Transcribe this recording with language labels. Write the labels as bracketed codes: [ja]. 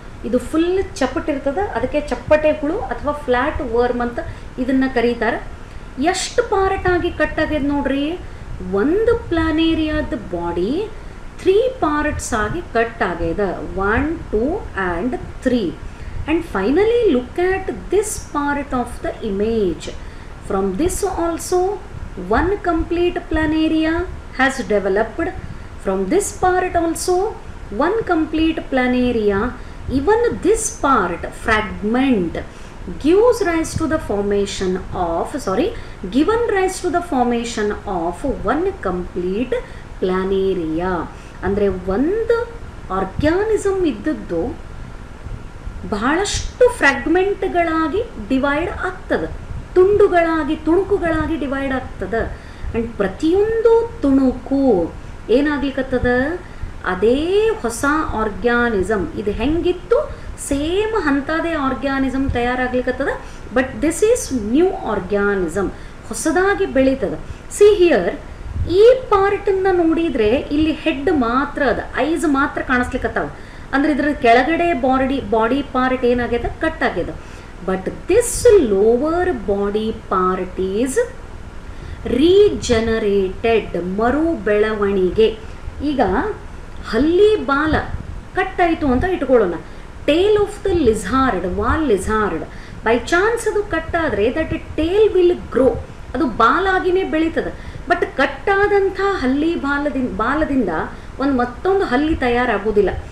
[kn] ಇದು ಫುಲ್ ಚಪ್ಪಟ್ಟಿರ್ತದೆ, ಅದಕ್ಕೆ ಚಪ್ಪಟೆ ಹುಳು ಅಥವಾ ಫ್ಲ್ಯಾಟ್ ವರ್ಮ್ ಅಂತ ಇದನ್ನು ಕರೀತಾರೆ. ಎಷ್ಟು ಪಾರ್ಟ್ ಆಗಿ ಕಟ್ ಆಗ್ಯದ ನೋಡ್ರಿ. ಒಂದು ಪ್ಲಾನೇರಿಯಾದ ಬಾಡಿ 3 ಪಾರ್ಟ್ಸ್ ಆಗಿ ಕಟ್ ಆಗ್ಯದ. [en] 1, 2 and 3. And finally look at this part of the image. From this also one complete planaria has developed. From this part also one complete planaria. Even this part, fragment, gives rise to the formation of, given rise to the formation of one complete planaria. [kn] ಅಂದರೆ ಒಂದು organism ಇದ್ದದ್ದು ಬಹಳಷ್ಟು ಫ್ರಾಗ್ಮೆಂಟ್ಗಳಾಗಿ divide ಆಗ್ತದೆ, ತುಂಡುಗಳಾಗಿ, ತುಣುಕುಗಳಾಗಿ divide ಆಗ್ತದೆ. And ಪ್ರತಿಯೊಂದು ತುಣುಕು ಏನಾಗ್ಲಿಕ್ಕತ್ತದ, ಅದೇ ಹೊಸ ಆರ್ಗ್ಯಾನಿಸಮ್. ಇದು ಹೆಂಗಿತ್ತು same ಅಂಥದೇ organism ತಯಾರಾಗ್ಲಿಕ್ಕತ್ತದ. [en] but this is new organism, [kn] ಹೊಸದಾಗಿ ಬೆಳೀತದೆ. [en] see here, [kn] ಈ ಪಾರ್ಟನ್ನು ನೋಡಿದರೆ ಇಲ್ಲಿ ಹೆಡ್ ಮಾತ್ರ ಅದ, ಐಸ್ ಮಾತ್ರ ಕಾಣಿಸ್ಲಿಕ್ಕತ್ತಾವ. ಅಂದ್ರೆ ಇದ್ರ ಕೆಳಗಡೆ ಬಾಡಿ ಪಾರ್ಟ್ ಏನಾಗ್ಯದ, ಕಟ್ ಆಗ್ಯದ. [en] But this lower body part is regenerated. [kn] ಮರು ಬೆಳವಣಿಗೆ. ಈಗ ಹಲ್ಲಿ ಬಾಲ ಕಟ್ ಆಯಿತು ಅಂತ ಇಟ್ಕೊಳ್ಳೋಣ. [en] tail of the lizard, wall lizard, by chance [kn] ಅದು ಕಟ್ ಆದರೆ [en] that tail will grow, [kn] ಅದು ಬಾಲಾಗಿನೇ ಬೆಳೀತದೆ. ಬಟ್ ಕಟ್ಟಾದಂಥ ಹಲ್ಲಿ ಬಾಲದಿಂದ ಮತ್ತೊಂದು ಹಲ್ಲಿ ತಯಾರಾಗೋದಿಲ್ಲ.